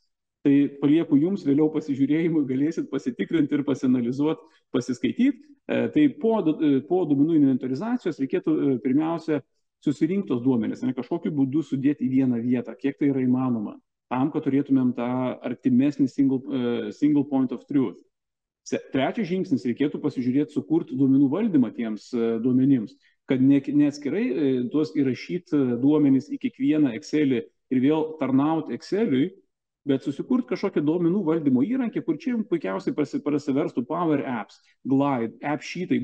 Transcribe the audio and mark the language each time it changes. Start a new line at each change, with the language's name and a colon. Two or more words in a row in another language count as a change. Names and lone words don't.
Lithuanian: Tai palieku jums vėliau pasižiūrėjimui, galėsit pasitikrinti ir pasianalizuoti, pasiskaityti. Tai po duomenų inventorizacijos reikėtų pirmiausia susirinkti tos duomenis, ne kažkokiu būdu sudėti į vieną vietą, kiek tai yra įmanoma, tam, kad turėtumėm tą artimesnį
English: single point of truth.
Lithuanian: Trečias žingsnis, reikėtų pasižiūrėti, sukurti duomenų valdymą tiems duomenims, kad neatskirai tuos įrašyti duomenys į kiekvieną Excelį ir vėl tarnauti Exceliui, bet susikurti kažkokį duomenų valdymo įrankį, kur čia jums puikiausiai prasiverstų Power Apps, Glide, AppSheetai.